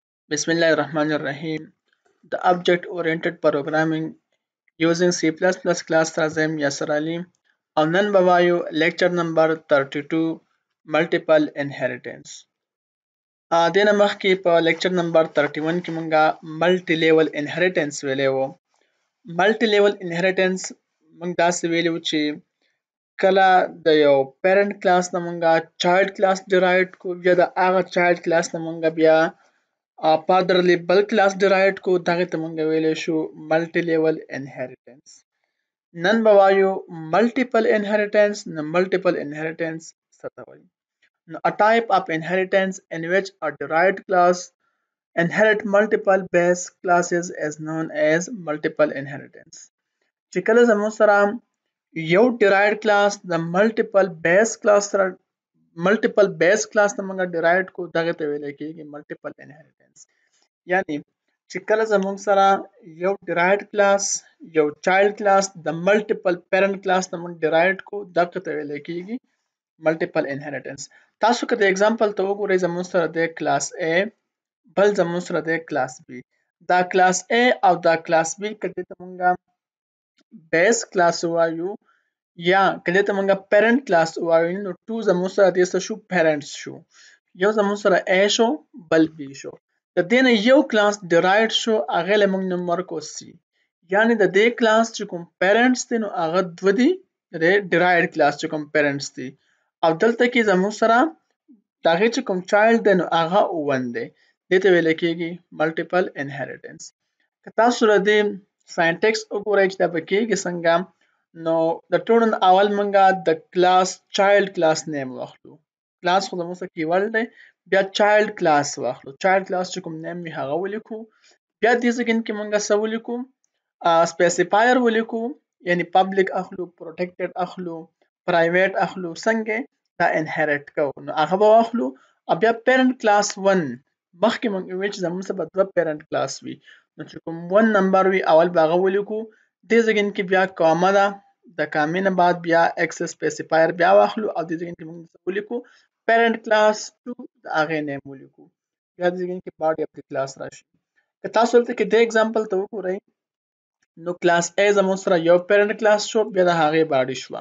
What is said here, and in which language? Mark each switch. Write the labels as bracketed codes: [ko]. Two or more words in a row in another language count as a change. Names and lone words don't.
[ar] بسم الله الرحمن الرحيم. [en] The object-oriented programming using C++ class Razem Yasser Ali. [ps] نن به وایو [en] lecture number 32 multiple inheritance. [ps] دینه مخکې په [en] lecture number 31 [ps] کې مونږه [en] multi level inheritance [ps] ویلې وو. [en] multi level inheritance [ps] مونږ داسې ویلو چې کله د یو [en] parent class [ps] نه مونږه [en] child class derived [ps] کو یا د هغه [en] child class [ps] نه مونږه بیا furtherly بل [en] class derived [ps] کو دغه ته مونږ ویلی شو [en] multi level inheritance. [ps] نن به وایو [en] multiple inheritance. [ps] نه [en] multiple inheritance [ps] څه ته وایي؟ [en] A type of inheritance in which a derived class inherit multiple base classes is known as multiple inheritance. [ps] چې کله زموږ سره یو [en] derived class [ps] د [en] multiple base class [ps] سره [en] multiple base class [ps] نه موږ derived کو دغه ته ویل کېږي [en] multiple inheritance. [ps] یعنی چې کله زموږ سره یو [en] derived class [ps] یو [en] child class [ps] د [en] multiple parent class [ps] نه موږ derived کو دغه ته ویل کېږي [en] multiple inheritance. [ps] تاسو که د example ته وګورئ زموږ سره د [en] class A [ps] بل زموږ سره د [en] class B. [ps] دا [en] class A [ps] او دا [en] class B [ps] کله ته موږ [en] base class [ps] وایو یا کله ته موږ [en] parent class [ps] وایو نو ټو زموږ سره د څه شو parents شو. یو زموږ سره A شو بل B شو. د دې نه یو [en] class derived [ps] شو هغه له موږ نوم ورکو C. یعنی د دې class چې کوم parents دي نو هغه دوه دي د [en] derived class [ps] چې کوم parents دي او دلته کې زموږ سره دغه چې کوم child دی نو هغه 1 دی. دې ته ویل کېږي [en] multiple inheritance. [ps] که تاسو را دې syntax وګورئ چې دا به کېږي څنګه نو د ټولو نه اول مونږه د [en] class child class name [ps] واخلو. class خو زموږ سره کیورډ دی بیا [en] child class [ps] واخلو. [en] child class [ps] چې کوم name وي هغه ولیکو. بیا دې ځای کې مونږه څه ولیکو specifier ولیکو یعنی public اخلو protected اخلو private اخلو څنګه دا inherit کوو نو هغه به واخلو او بیا [en] parent class 1 [ps] مخکې مونږ ویل چې زموږ سره به دوه [en] parent class [ps] وي نو چې کوم 1 نمبر وي اول به هغه ولیکو. دې ځای کې بیا کامه ده د کامې نه بعد بیا [en] x specifier [ps] بیا واخلو او دې ځای کې مونږ ولیکو [en] parent class 2 [ps] د هغې نیم ولیکو. بیا دې ځای کې [en] body of the class [ps] راشي. که تاسو دلته کې د example ته وګورئ نو [en] class A [ps] زموږ سره یو [en] parent class [ps] شو بیا د هغې body شوه.